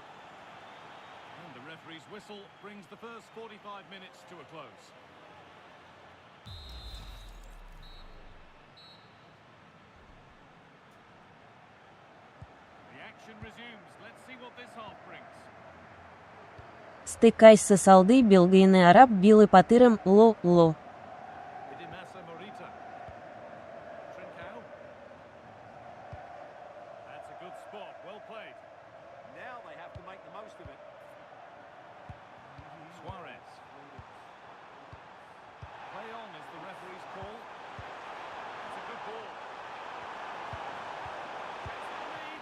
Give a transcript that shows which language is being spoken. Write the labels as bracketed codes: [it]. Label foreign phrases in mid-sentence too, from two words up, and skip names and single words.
[en] And the referee's whistle brings the first 45 minutes to a close. The action resumes. Let's see what this half brings. Стыкайся салды белгайны араб билы патырым ло. Hidimasa Morita. Trincao. That's a good spot. Well played. Now they have to make the most of it. Suarez. Play on is the referee's call. It's a good ball. Gets the lead.